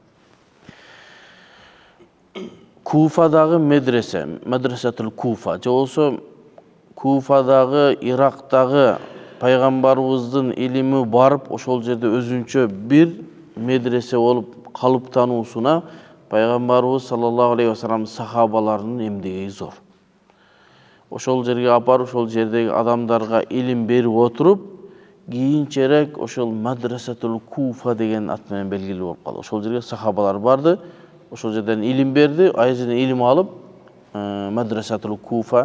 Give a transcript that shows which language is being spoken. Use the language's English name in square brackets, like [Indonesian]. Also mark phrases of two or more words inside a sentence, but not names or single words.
[Kyrgyz] Куфадагы медресетул Куфа, же болсо Куфадагы, Ирактагы пайгамбарыбыздын илими барып, ошол жерде өзүнчө бир медресе болуп калыптануусуна пайгамбарыбыз [Arabic] صلى الله عليه وسلم [Kyrgyz] сахабаларынын эмгеги зор. Ошол жерге апарып, ошол жердеги адамдарга илим берип отуруп, кийинчерээк ошол медресетул Куфа деген ат менен белгилүү болуп калды. Ошол жерге сахабалар барды, ошол жерден илим берди, ал жерден илим алып, медресетул Куфа.